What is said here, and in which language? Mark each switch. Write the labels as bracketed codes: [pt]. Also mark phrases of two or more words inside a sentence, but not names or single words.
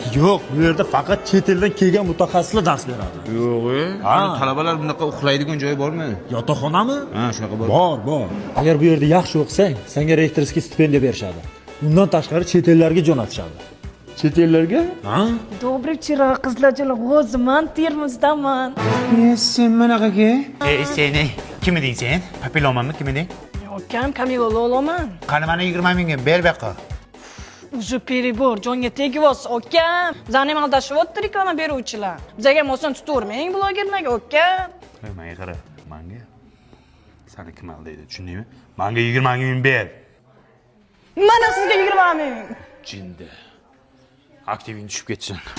[uz] Yo'q, bu yerda faqat chet eldan kelgan mutaxassislar dars beradi. Yo'q-e. Talabalar bunaqa uxlaydigan joyi bormi? Yotoqxonami? Ha, shunaqa bor. Bor. Agar bu yerda yaxshi o'qisang, senga rektorskiy stipendiya berishadi. Undan tashqari chet ellarga jo'natishadi. Chet ellarga? Ha? [ru] Добрый вечер, [uz] qizlarchalar. O'ziman Termizdaman. Sen manaqaga? Seni kim eding sen? Papilomanmi, kim eding? Ukam Kamila Loloman. Qani mana 20 mingga ber baqa. [ru] Уже перебор, [uz] jonga tegibos, ukam. Bizani ham aldashyapti reklama beruvchilar. Bizga ham oson tutavermang blogerlarga, ukam. Menga qara, menga seni kim aldaydi, tushundingmi? Menga 20 ming ber. Mana sizga 20 ming. Jinda. Aktiving tushib ketsin.